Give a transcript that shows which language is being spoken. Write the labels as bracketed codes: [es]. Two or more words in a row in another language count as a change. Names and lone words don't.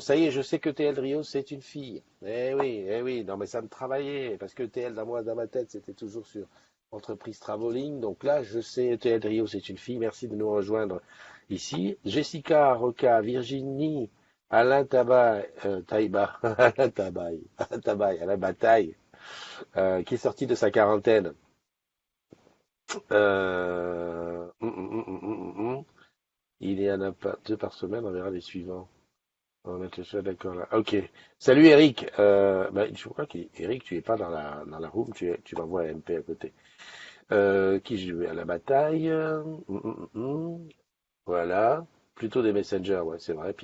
[fr] Ça y est, je sais que ETL Rio, c'est une fille. Eh oui, non mais ça me travaillait, parce que ETL, dans ma tête, c'était toujours sur entreprise travelling. Donc là, je sais, ETL Rio, c'est une fille. Merci de nous rejoindre ici. Jessica, Roca, Virginie, Alain Tabaye, Taïba, Alain Tabaye, Alain Tabaye, Alain Bataille, qui est sorti de sa quarantaine. Euh, hum, hum, hum, hum, hum, hum. Hum. Il y en a pas 2 par semaine, on verra les suivants. On est déjà d'accord là. Ok. Salut Eric. Je crois qu'Eric, tu es pas dans la room, tu l'envoies à MP à côté. Qui je vais à la bataille. Voilà. Plutôt des messengers, ouais, c'est vrai.